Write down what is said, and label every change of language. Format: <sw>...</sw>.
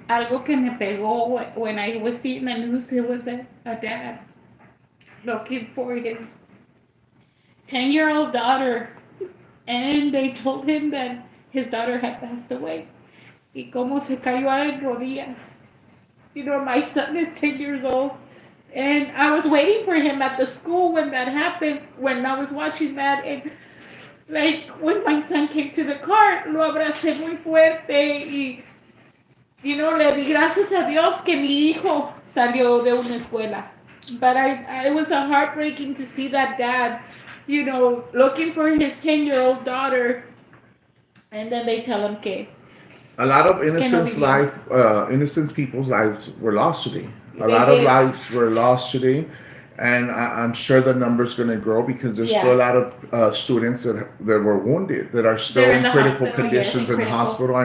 <es>Algo que me pegó</es> <en>when I was seeing the news, there was a dad looking for his 10-year-old daughter, and they told him that his daughter had passed away.</en> <es>Y cómo se cayó en rodillas</es> <en>My son is 10 years old. And I was waiting for him at the school when that happened, when I was watching that. And like when my son came to the car,</en> <es>lo abracé muy fuerte y, le di gracias a Dios que mi hijo salió de una escuela.</es> <en>But it was a heartbreaking to see that dad, looking for his 10-year-old daughter, and then they tell him que A lot of</en> <es>no</es> <en>innocent people's lives were lost today. A lot of lives were lost today, and I'm sure the number's going to grow because there's still a lot of students that were wounded that are still in critical conditions in the hospital.</en>